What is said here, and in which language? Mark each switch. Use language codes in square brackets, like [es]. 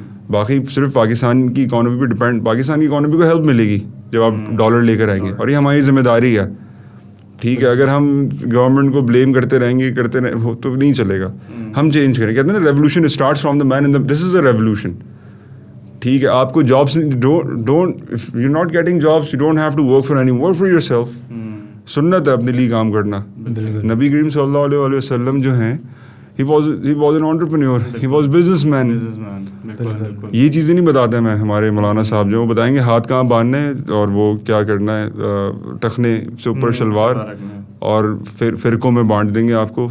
[ur] باقی صرف پاکستان کی اکانومی پہ ڈپینڈ, پاکستان کی اکانومی کو ہیلپ ملے گی جب آپ ڈالر لے کر آئیں گے, اور یہ ہماری ذمہ داری ہے. ٹھیک ہے, اگر ہم گورنمنٹ کو بلیم کرتے رہیں گے تو نہیں چلے گا. ہم چینج کریں. کہتے ہیں نا [en] Revolution starts from the man, this is a revolution. [ur] ٹھیک ہے, آپ کو jobs [en] You not getting jobs, you don't have to work for any, work for yourself. [ur] سنت ہے اپنے لیے کام کرنا. نبی کریم صلی اللہ علیہ وسلم جو ہیں [en] he was an entrepreneur, he was businessman. [ur] یہ چیزیں نہیں بتاتے میں ہمارے مولانا صاحب جو بتائیں گے ہاتھ کہاں باندھنے اور وہ کیا کرنا ہے, ٹخنے سے اوپر شلوار, اور فرقوں میں بانٹ دیں گے آپ کو.